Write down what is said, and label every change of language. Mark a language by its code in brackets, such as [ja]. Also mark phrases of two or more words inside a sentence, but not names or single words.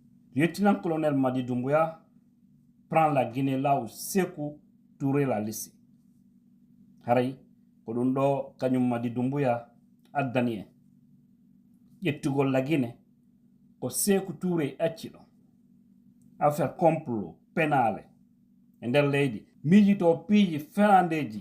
[fr] Lieutenant-colonel Madi Doumbouya prend la Guinée là où Sékou Touré l'a laissé. [ff] Haray, Kodundo Kanyum Madi Doumbouya addani yettugol la Guinée ko Sékou Touré accilo [fr] affaire complot pénale [ff] e nder leydi miijito piiji ferandeji